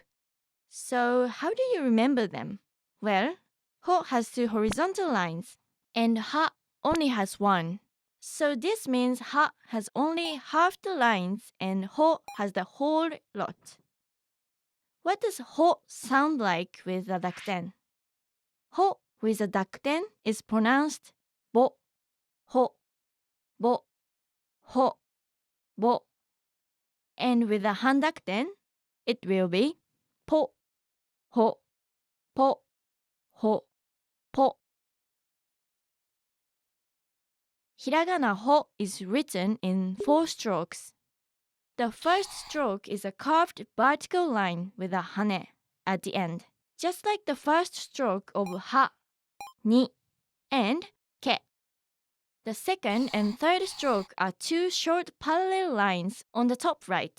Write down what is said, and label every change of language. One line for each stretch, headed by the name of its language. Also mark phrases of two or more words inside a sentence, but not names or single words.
English: So how do you remember them? Well, ho has two horizontal lines, and ha only has one. So this means ha has only half the lines and ho has the whole lot. What does ho sound like with a dakten? Ho with a dakten is pronounced bo, ho, bo, ho, bo. And with a handakten, it will be po, ho, po, ho, po. Hiragana ho is written in 4 strokes. The first stroke is a curved vertical line with a hane at the end, just like the first stroke of ha, ni, and ke. The second and third stroke are 2 short parallel lines on the top right.